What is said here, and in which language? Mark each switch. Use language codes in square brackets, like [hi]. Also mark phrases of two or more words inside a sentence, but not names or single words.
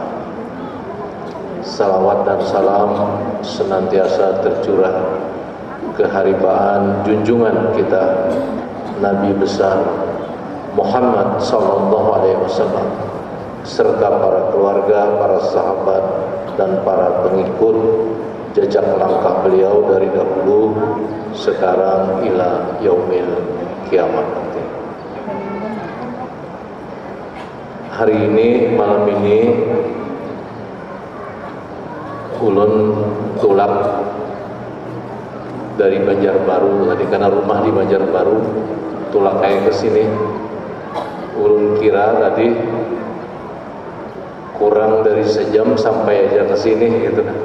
[id] Salawat dan salam senantiasa tercurah keharibaan junjungan kita Nabi besar Muhammad [ar] صلى الله عليه وسلم [id] serta para keluarga, para sahabat dan para pengikut jejak langkah beliau dari dahulu sekarang [ar] إلى يوم القيامة [id] nanti. Hari ini, [bjn] malam ini ulun tulak dari Banjarbaru tadi, karena rumah di Banjarbaru, tulak kayak ke sini. Ulun kira tadi kurang dari sejam sampai aja ke sini gitu kan.